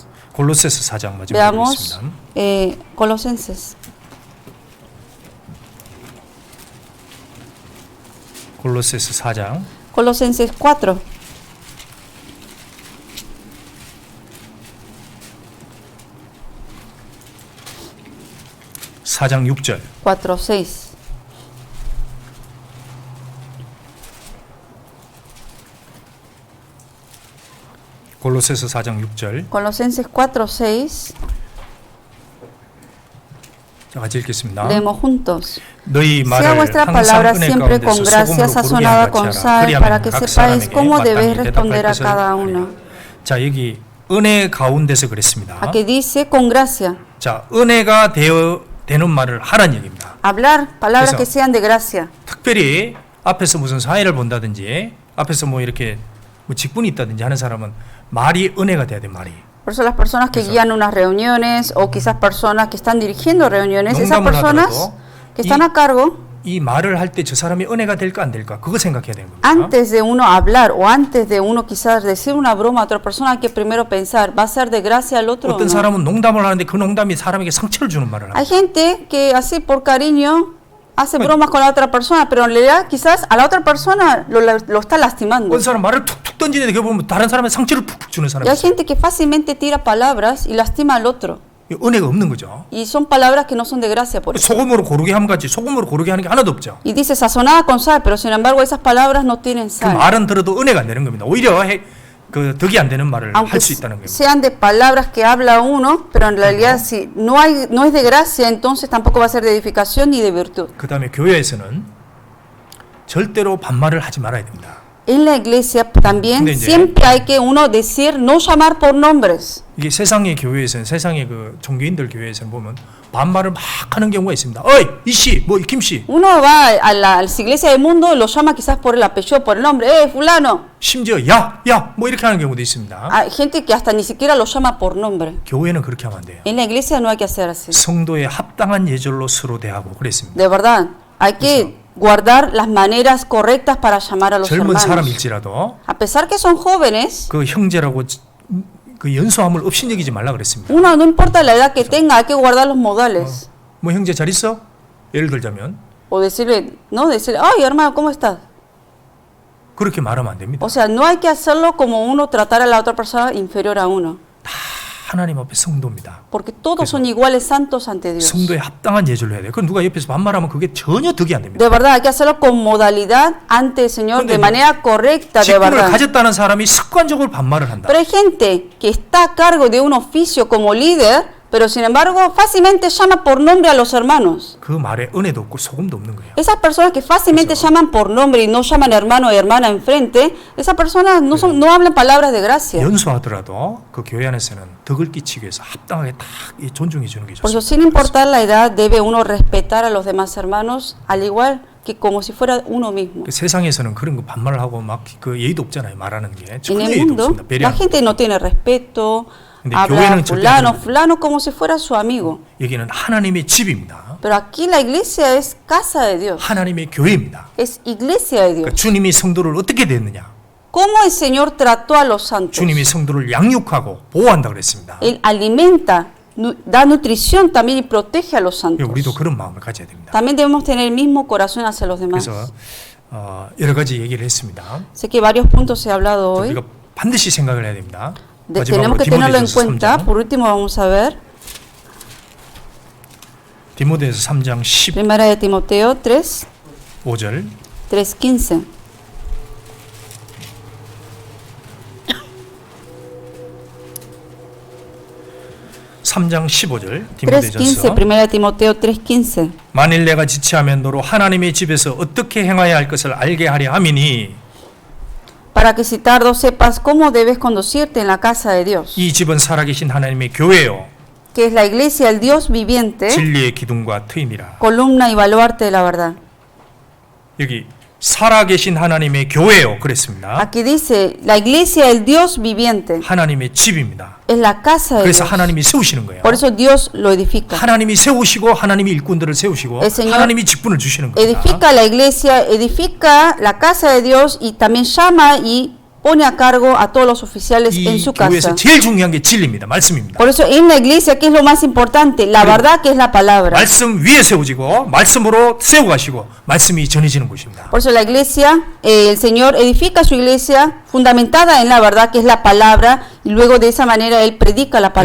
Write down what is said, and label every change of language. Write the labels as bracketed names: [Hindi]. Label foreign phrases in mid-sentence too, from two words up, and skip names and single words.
[Korean] 골로새서 4장 마지막으로 [Spanish] Veamos [Korean] 있습니다. [Spanish] Colosenses. [Korean] 골로새서 4장 [Spanish] Colosenses 4. [Korean] 사장 6절 4, 6. 골로새서 4장 6절 [Spanish] Colosenses 4, 6. [Korean] 자, 같이 읽겠습니다. [Spanish] Leemos juntos. [Korean] 너희 [Spanish] Sea [Korean] 말을 [Spanish] vuestra [Korean] 항상 [Spanish] palabra [Korean] 은혜 [Spanish] siempre con [Korean] 가운데서 [Spanish] gracia [Korean] 소금으로 [Spanish] sazonada [Korean] 고르게 [Spanish] con [Korean] 하라. [Spanish] sal, [Korean] 그리하면 [Spanish] para que [Korean] 각 [Spanish] sepáis [Korean] 사람에게 [Spanish] cómo [Korean] 마땅히 [Spanish] debéis responder a [Korean] 대답할 [Spanish] cada [Korean] 것을 [Spanish] uno. [Korean] 하리라. 자, 여기 은혜 가운데서 그랬습니다. [Spanish] Aquí dice con gracia. [Korean] 자, 은혜가 되는 말을 하라는 얘기입니다. [Spanish] Hablar palabras [Korean] 그래서 [Spanish] que sean de gracia. [Korean] 특별히 앞에서 무슨 사회를 본다든지 앞에서 뭐 이렇게 뭐 직분이 있다든지 하는 사람은 말이 은혜가 돼야 돼, 말이. [Spanish] Por eso las personas que Eso. guían unas reuniones o quizás personas que están dirigiendo reuniones, esas [Korean] 농담을 [Spanish] personas [Korean] 하더라도 [Spanish] que están a cargo, [Korean] 이 말을 할 때 저 사람이 은혜가 될까 안 될까 그거 생각해야 되는 겁니다. [Spanish] antes de uno hablar o antes de uno quizás decir una broma a otra persona, hay que primero pensar, ¿va a ser de gracia al otro o [Korean] 어떤 [Spanish] no? [Korean] 사람은 농담을 하는데 그 농담이 사람에게 상처를 주는 말을 [Spanish] Hay [Korean] 합니다. [Spanish] gente que así por cariño hace bromas con la otra persona, pero en realidad quizás a la otra persona lo está lastimando. [Korean] 어떤 사람 말을 툭툭 던지는데 그 보면 다른 사람의 상처를 푹푹 주는 [Spanish] Y [Korean] 사람이 [Spanish] hay [Korean] 있어요. [Spanish] gente que fácilmente tira palabras y lastima al otro. [Korean] 은혜가 없는 거죠. [Spanish] Y son palabras que no son de gracia por eso. [Korean] 소금으로 고르게 함 같이 소금으로 고르게 하는 게 하나도 없죠. [Spanish] Y dice sazonada con sal, pero sin embargo esas palabras no tienen [Korean] 그 [Spanish] sal. [Korean] 말은 들어도 은혜가 안 되는 겁니다. 오히려 그 덕이 안 되는 말을 [Spanish] Aunque [Korean] 할 수 있다는 겁니다. [Spanish] sean de palabras que habla uno, pero en realidad si no es de gracia, entonces tampoco va a ser de edificación ni de virtud. [Korean] 그 다음에 교회에서는 절대로 반말을 하지 말아야 됩니다. [Spanish] En la iglesia también [Korean] 근데 이제 [Spanish] siempre hay que uno decir, no llamar por nombres. [Korean] 이게 세상의 교회에서는 세상의 그 종교인들 교회에서는 보면 반말을 막 하는 경우가 있습니다. 어이 이씨 뭐 김씨. [Spanish] Uno va a las iglesias del mundo y lo llama quizás por el apellido, por el nombre, fulano. [Korean] 심지어 야 뭐 이렇게 하는 경우도 있습니다. [Spanish] Hay gente que hasta ni siquiera lo llama por nombre. [Korean] 교회는 그렇게 하면 안 돼요. [Spanish] En la iglesia no hay que hacer así. [Korean] 성도의 합당한 예절로 서로 대하고 그랬습니다. [Spanish] De verdad, hay que guardar las maneras correctas para llamar a los [Korean] 젊은 [Spanish] hermanos. [Korean] 사람일지라도 [Spanish] A pesar que son jóvenes, [Korean] 그 형제라고 그 연소함을 없이 여기지 말라 그랬습니다. [Spanish] uno no importa la edad que tenga, hay que guardar los modales. [Korean] 뭐 형제 잘 있어? 예를 들자면 [Spanish] O decirle, no, decirle, ay hermano, ¿cómo estás? [Korean] 그렇게 말하면 안 됩니다. [Spanish] O sea, no hay que hacerlo como uno tratar a la otra persona inferior a uno. [Korean] 다 하나님 앞에 성도입니다. [Spanish] Porque todos son iguales santos ante Dios. [Korean] 성도의 합당한 예절로 해야 돼요. 그럼 누가 옆에서 반말하면 그게 전혀 득이 안 됩니다. [Spanish] De verdad, hay que hacerlo con modalidad ante el Señor, de [Korean] 근데 [Spanish] manera correcta, de [Korean] 직분을 [Spanish] verdad. [Korean] 가졌다는 사람이 습관적으로 반말을 한다. [Spanish] Pero hay gente que está a cargo de un oficio como líder, pero sin embargo fácilmente llama por nombre a los hermanos. [Korean] 그 말에 은혜도 없고 소금도 없는 거예요. [Spanish] Esas personas que fácilmente llaman por nombre y no llaman hermano y hermana enfrente, esas personas no hablan palabras de gracia. [Korean] 연소하더라도 그 교회 안에서는 덕을 끼치기 위해서 합당하게 딱 존중해 주는 게 [Spanish] Por eso, [Korean] 좋습니다. [Spanish] sin importar la edad, debe uno respetar a los demás hermanos al igual que como si fuera uno mismo. [Korean] 그 세상에서는 그런 거 반말을 하고 막 그 예의도 없잖아요. 말하는 게 [Spanish] En [Korean] 전혀 [Spanish] el [Korean] 예의도 [Spanish] mundo, [Korean] 없습니다. [Spanish] la [Korean] 배려. [Spanish] gente no tiene respeto, [Korean] 근데 [Spanish] habla [Korean] 교회는 절대 [Spanish] fulano, [Korean] 안 됩니다. [Spanish] fulano como si fuera su amigo. [Korean] 여기는 하나님의 집입니다. [Spanish] Pero aquí la iglesia es casa de Dios, [Korean] 하나님의 교회입니다. [Spanish] es iglesia de [Korean] 그러니까 [Spanish] Dios. [Korean] 주님이 성도를 어떻게 됐느냐? [Spanish] ¿Cómo el Señor trató a los santos? [Korean] 주님이 성도를 양육하고 보호한다 그랬습니다. [Spanish] Él alimenta, da nutrición también y protege a los santos. [Korean] 우리도 그런 마음을 가져야 됩니다. [Spanish] También debemos tener el mismo corazón hacia los demás. [Korean] 그래서 여러 가지 얘기를 했습니다. [Spanish] Sé que varios puntos se ha hablado hoy. [Korean] 우리가 반드시 생각을 해야 됩니다. [Spanish] Tenemos que tenerlo en cuenta. Por último vamos a ver [Korean] 디모데에서 3장 [Spanish] Primera de Timoteo 3, [Korean] 15절 [Spanish] 3:15. [Korean] (3장 15절) 3:15, 디모데전서 [Spanish] Primera de Timoteo 3:15. [Korean] 만일 내가 지체하면 너로 하나님의 집에서 어떻게 행하여야 할 것을 알게 하려 함이니 [Spanish] Para que si tardo sepas cómo debes conducirte en la casa de Dios, [Korean] 이 집은 살아계신 하나님의 교회요 [Spanish] que es la iglesia, el Dios viviente, [Korean] 진리의 기둥과 트임이라. [Spanish] columna y baluarte de la verdad. [Korean] 여기 살아계신 하나님의 교회요 그랬습니다. [Spanish] Aquí dice, la iglesia, el Dios viviente, [Korean] 하나님의 집입니다. [Spanish] es la casa de [Korean] 그래서 [Spanish] Dios. [Korean] 하나님이 세우시는 거예요. [Spanish] Por eso Dios lo edifica. [Korean] 하나님이 세우시고 하나님이 일꾼들을 세우시고 [Spanish] El Señor [Korean] 하나님이 직분을 주시는 겁니다. [Spanish] Edifica la iglesia, edifica la casa de Dios y también llama y pone a cargo a todos los oficiales en [Korean] 이 [Spanish] su [Korean] 교회에서 [Spanish] casa. [Korean] 제일 중요한 게 진리입니다. 말씀입니다. [Spanish] Por eso en la iglesia, ¿qué es lo más importante? La verdad, que es la palabra. [Korean] 말씀 위에 세우지고 말씀으로 세워가시고 말씀이 전해지는 곳입니다. [Spanish] Por eso la iglesia, el Señor edifica su iglesia fundamentada en la verdad, que es la palabra, y luego de esa manera Él predica la